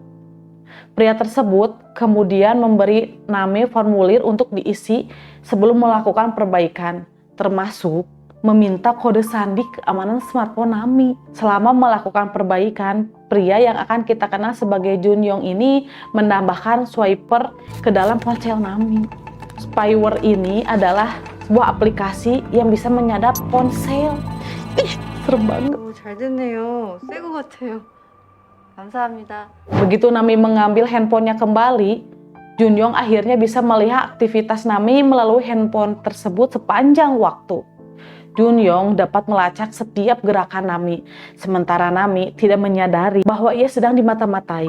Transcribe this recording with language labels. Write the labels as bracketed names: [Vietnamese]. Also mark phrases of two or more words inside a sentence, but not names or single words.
[Indonesian] Pria tersebut kemudian memberi Nami formulir untuk diisi sebelum melakukan perbaikan, termasuk meminta kode sandi keamanan smartphone Nami. Selama melakukan perbaikan, pria yang akan kita kenal sebagai Junyong ini menambahkan swiper ke dalam ponsel Nami. Spyware ini adalah sebuah aplikasi yang bisa menyadap ponsel. Ih, serem banget. [Korean] 잘 됐네요. 새 거 같아요. 감사합니다. [Indonesian] Begitu Nami mengambil handphonenya kembali, Junyong akhirnya bisa melihat aktivitas Nami melalui handphone tersebut sepanjang waktu. Junyong dapat melacak setiap gerakan Nami, sementara Nami tidak menyadari bahwa ia sedang dimata-matai.